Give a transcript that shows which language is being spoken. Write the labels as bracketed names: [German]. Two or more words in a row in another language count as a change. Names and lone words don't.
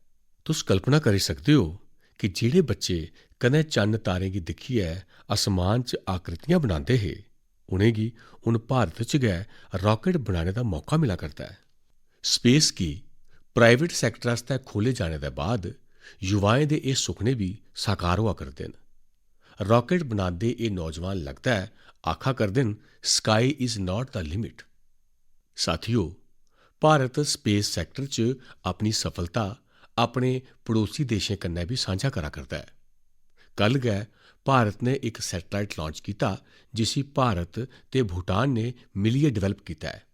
[Dogri] तुस कल्पना करी सकदे हो कि जेह्ड़े बच्चे कदें चन्न तारें गी दिक्खियै आसमान च आकृतियां बनांदे हे, उ'नेंगी हून भारत च गै राकेट बनाने दा मौका मिला करदा ऐ। स्पेस गी [English] private sector [Dogri] आस्तै खोले जाने दे बाद युवाएं दे एह् सुखने बी साकार होआ करदे न। राकेट बनांदे एह् नौजवान लगदा ऐ आखा करदे न, [English] Sky is not the limit. [Dogri] साथियो, भारत [English] space sector [Dogri] च अपनी सफलता अपने पड़ोसी देशें कन्नै बी सांझा करा करदा ऐ। कल गै भारत ने इक सैटेलाइट लांच कीता जिसी भारत ते भूटान ने मिलियै डेवलप कीता ऐ।